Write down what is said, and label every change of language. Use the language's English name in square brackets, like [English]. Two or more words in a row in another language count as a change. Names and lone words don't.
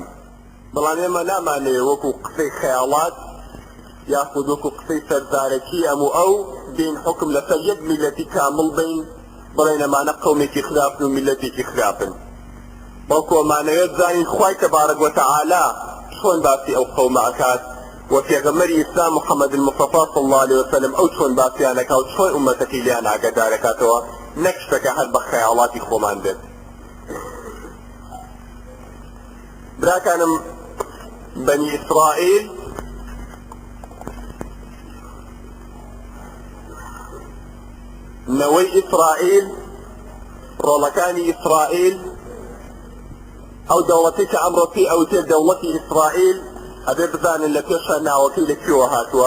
[Central Kurdish] بەڵام ئێمە نامانەوێت وەکو قسەی خەیاڵات یاخود وەکو قسەی سەرزارەکی ئەموو ئەو بین حکم لەسەر یەک میلەتی کامڵ بین بڵێن ئەمانە قەومێکی خراپن و میلەتێکی خراپن. بەڵکو ئەمانەوێت زانین خوای [Arabic] تەبارەک وەتەعالا [Central Kurdish] چۆن باسی ئەو قەومە ئەکات و پێغەمبەری ئیسلام محەممەد المصطفى [Arabic] صلی الله عليه وسلم [Central Kurdish] ئەو چۆن باسییان ئەکات و چۆن ئومەتەکەی لیان ئاگادار ئەکاتەوە، نەک شتێکە هەر بە خەیاڵاتی خۆمان بێت. براکانم، بەنی ئیسرائیل نەوەی ئیسرائیل، ڕۆڵەکانی ئیسرائیل، ئەو دەوڵەتی کە ئەمڕۆ پێی ئەوتێ دەوڵەتی ئیسرائیل، ئەبێ بزانن لە پێشە ناوەکەی لەکوێوە هاتووە.